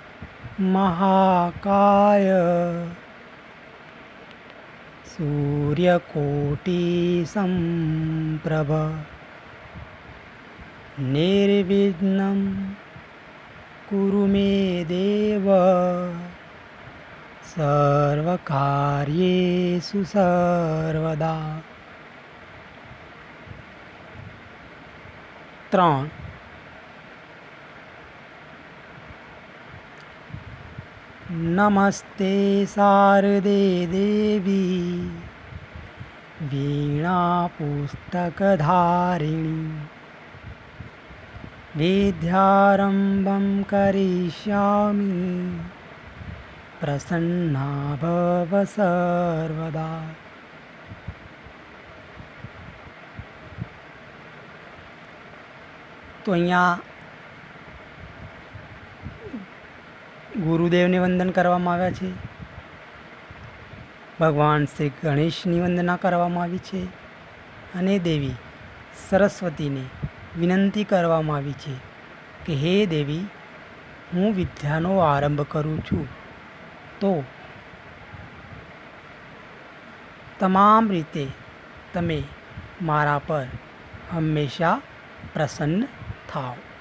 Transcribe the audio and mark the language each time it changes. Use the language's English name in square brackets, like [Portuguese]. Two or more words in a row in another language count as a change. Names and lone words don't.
[Sanskrit] મહાકાય સૂર્યકોટી સંપ્રભ નિર્વિઘ્નં કુરુ મે દેવ સર્વકાર્યેષુ સર્વદા. 3 નમસ્તે શારદે દેવી वीणा पुस्तकधारिणी विद्यारम्भं करिष्यामि प्रसन्ना भव सर्वदा। [Gujarati] તો અહીંયા ગુરુદેવને વંદન કરવામાં આવ્યા છે, ભગવાન શ્રી ગણેશની વંદના કરવામાં આવી છે અને દેવી સરસ્વતીને વિનંતી કરવામાં આવી છે કે હે દેવી, હું વિદ્યાનો આરંભ કરું છું, તો તમામ રીતે તમે મારા પર હંમેશા પ્રસન્ન થાઓ।